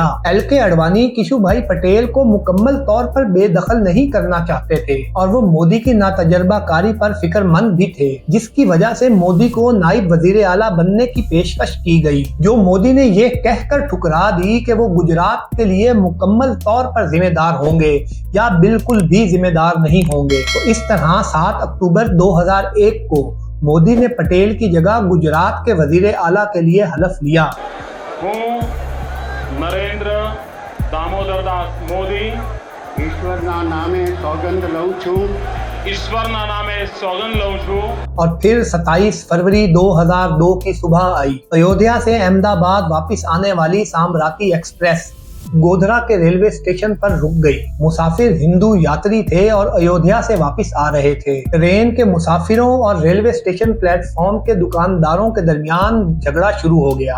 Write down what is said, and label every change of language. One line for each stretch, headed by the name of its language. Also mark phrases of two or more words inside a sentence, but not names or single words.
Urdu: LK اڈوانی کیشو بھائی پٹیل کو مکمل طور پر بے دخل نہیں کرنا چاہتے تھے اور وہ مودی کی ناتجربہ کاری پر فکر مند بھی تھے، جس کی وجہ سے مودی کو نائب وزیر اعلیٰ بننے کی پیشکش کی گئی، جو مودی نے یہ کہہ کر ٹھکرا دی کہ وہ گجرات کے لیے مکمل طور پر ذمہ دار ہوں گے یا بالکل بھی ذمہ دار نہیں ہوں گے۔ تو اس طرح 7 اکتوبر 2001 کو مودی نے پٹیل کی جگہ گجرات کے وزیر اعلیٰ کے لیے حلف لیا۔
Gujarati: હું નરેન્દ્ર દામોદર દાસ મોદી ઈશ્વરના નામે સોગંદ લઉં છું ઈશ્વરના નામે સોગંદ લઉં છું
Urdu: اور پھر 27 فروری 2002 کی صبح آئی۔ ایودھیا سے احمد آباد واپس آنے والی سامراتی ایکسپریس گودھرا کے ریلوے اسٹیشن پر رک گئی۔ مسافر ہندو یاتری تھے اور ایودھیا سے واپس آ رہے تھے۔ ٹرین کے مسافروں اور ریلوے اسٹیشن پلیٹ فارم کے دکانداروں کے درمیان جھگڑا شروع ہو گیا۔